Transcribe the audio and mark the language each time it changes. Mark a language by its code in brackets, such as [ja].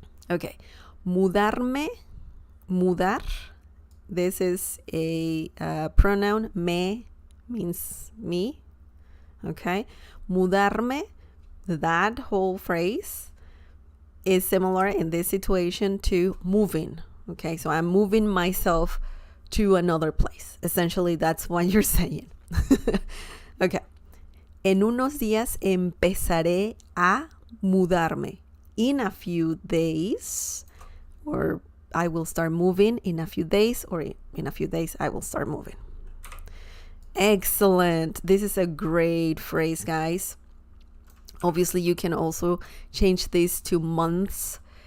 [en] Okay, mudarme, mudar. This is a pronoun, me means me, okay? Mudarme, that whole phrase is similar in this situation to moving, okay? So I'm moving myself to another place. Essentially, that's what you're saying. Okay. [es] En unos días empezaré a mudarme. [en] In a few days, or I will start moving in a few days, or in a few days I will start moving. Excellent. This is a great phrase, guys. Obviously, you can also change this to months.